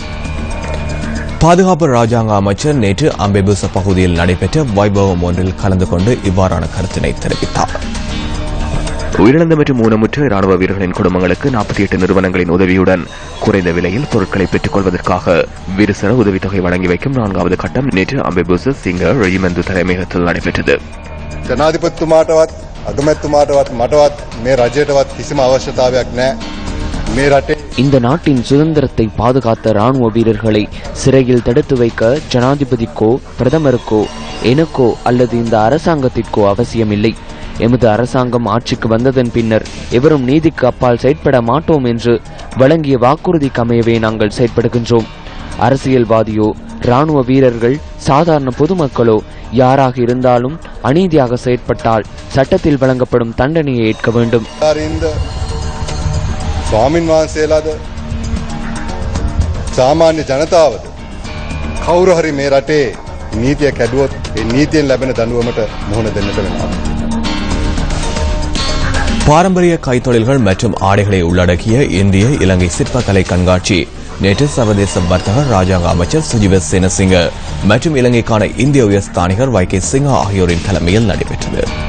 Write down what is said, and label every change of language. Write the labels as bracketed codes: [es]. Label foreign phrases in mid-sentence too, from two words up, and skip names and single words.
[ta] பாதுகாப்பு ராஜாங்க அமைச்சர் நேற்று அம்பேபுச பகுதியில் நடைபெற்ற வைபவம் ஒன்றில் கலந்து கொண்டு இவ்வாறான கருத்தினை தெரிவித்தார். உயிரிழந்த மற்றும் ஊனமுற்ற ராணுவ வீரர்களின் குடும்பங்களுக்கு 48 நிறுவனங்களின் உதவியுடன் குறைந்த விலையில் பொருட்களை பெற்றுக் கொள்வதற்காக விருசன உதவித்தொகை வழங்கி வைக்கும் 4வது கட்டம் நேற்று அம்பேபுச சிங்க ரெஜிமெண்ட் தலைமையகத்தில் நடைபெற்றது. [si] ஜனாதிபதிතුමාටවත් අගමැතිතුමාටවත් මටවත් මේ රජයටවත් කිසිම අවශ්‍යතාවයක් නැහැ. මේ රටේ [ta] இந்த நாட்டின் சுதந்திரத்தை பாதுகாத்த ராணுவ வீரர்களை சிறையில் தடுத்து வைக்க ஜனாதிபதிக்கோ பிரதமருக்கோ எனக்கோ அல்லது இந்த அரசாங்கத்திற்கோ அவசியமில்லை. எமது அரசாங்கம் ஆட்சிக்கு வந்ததன் பின்னர் எவரும் நீதிக்கு அப்பால் செயற்பட மாட்டோம் என்று வழங்கிய வாக்குறுதிக்கு அமையவே நாங்கள் செயற்படுகின்றோம். அரசியல்வாதியோ ராணுவ வீரர்கள் சாதாரண பொதுமக்களோ யாராக இருந்தாலும் அநீதியாக செயற்பட்டால் சட்டத்தில் வழங்கப்படும் தண்டனையை ஏற்க வேண்டும். [si] ස්වාමින් වහන්සේලාද සාමාන්‍ය ජනතාවද කවුරු හරි මේ රටේ නීතිය කැඩුවොත් ඒ නීතියෙන් ලැබෙන දඬුවමට මුහුණ දෙන්නට වෙනවා. [ta] பாரம்பரிய கைத்தொழில்கள் மற்றும் ஆடைகளை உள்ளடக்கிய இந்திய இலங்கை சிற்பக்கலை கண்காட்சி நேற்று சர்வதேச வர்த்தக ராஜாங்க அமைச்சர் சுஜிவ சேனசிங்க மற்றும் இலங்கைக்கான இந்திய உயர்ஸ்தானிகர் YK சிங்கா ஆகியோரின் தலைமையில் நடைபெற்றது.